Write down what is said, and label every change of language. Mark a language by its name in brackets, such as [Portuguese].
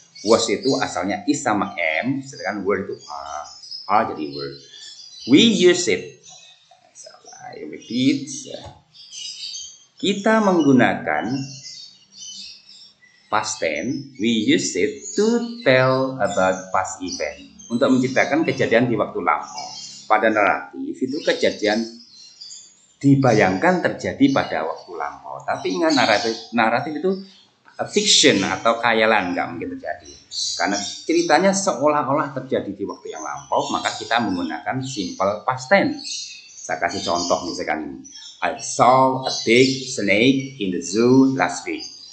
[Indonesian] Was itu asalnya is sama am, sedangkan were itu are jadi were. [English] We use it. I repeat. [Indonesian] Kita menggunakan past tense. [English] We use it to tell about past event. [Indonesian] Untuk menceritakan kejadian di waktu lampau. Pada naratif itu kejadian dibayangkan terjadi pada waktu lampau. Tapi ingat naratif itu fiction atau khayalan, nggak mungkin terjadi. Karena ceritanya seolah-olah terjadi di waktu yang lampau, maka kita menggunakan simple past tense. Saya kasih contoh misalkan ini. [English] I saw a big snake in the zoo last week.